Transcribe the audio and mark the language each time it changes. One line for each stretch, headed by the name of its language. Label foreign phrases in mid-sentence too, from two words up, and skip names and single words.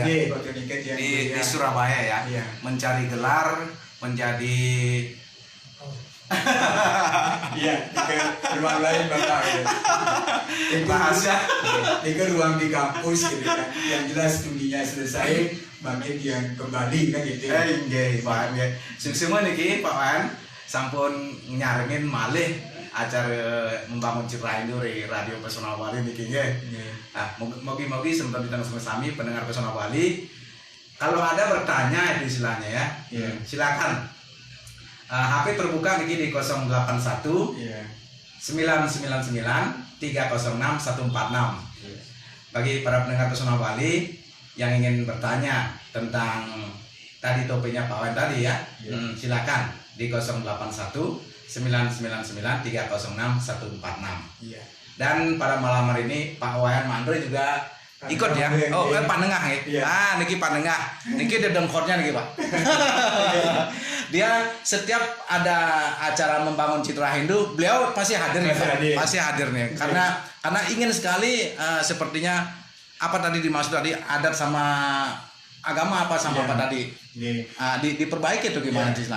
Indonesian: Di Surabaya ya. Mencari gelar, menjadi iya, ke ruang lain Bapak. rahasia. Itu ruang di kampus gitu kan. Yang jelas studinya selesai, bangkit yang kembali kan gitu. Nggih, paham ya.
Balinese: Semua niki Pak Wayan sampun nyarengin malih acara membangun citra Hindu di Radio Pesona Bali niki nggih.
Indonesian: Nah, mogi-mogi sempat ditanya sami pendengar Pesona Bali. Kalau ada bertanya istilahnya ya, silakan. HP terbuka niki di 081 999 306 146. Bagi para pendengar Pesona Bali yang ingin bertanya tentang tadi topiknya Pak Wayan tadi ya, silakan di 081 999 306 146. Dan pada malam hari ini Pak Wayan Mandri juga Ikut ya. Oh, panengah ya. Iya. Ah, niki panengah. Niki ada dengkornya niki, Pak. Dia setiap ada acara membangun citra Hindu, beliau pasti hadir nih, Pak. Pasti hadir nih. Karena ingin sekali sepertinya apa tadi dimaksud tadi adat sama agama apa sama apa tadi? Diperbaiki tuh gimana istilahnya?